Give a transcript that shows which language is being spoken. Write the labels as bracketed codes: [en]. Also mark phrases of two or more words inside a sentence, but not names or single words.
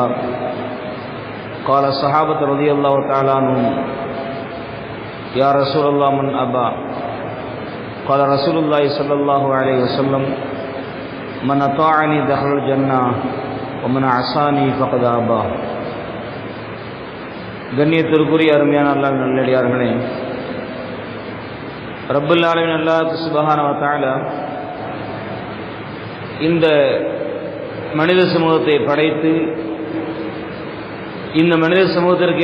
[ar] قال الصحابة رضي الله تعالى عنهم: يا رسول الله من أبى؟ قال رسول الله صلى الله عليه وسلم: من أطاعني دخل الجنة ومن عصاني فقد أبى. [ta] கண்ணியத்திற்குரிய அருமையான அல்லாஹ்வின் நல்லடியார்களே, [ar] رب العالمين [ta] அல்லாஹ் [ar] سبحانه وتعالى [ta] இந்த மனித சமூகத்தை படைத்து இந்த மனித சமூகத்திற்கு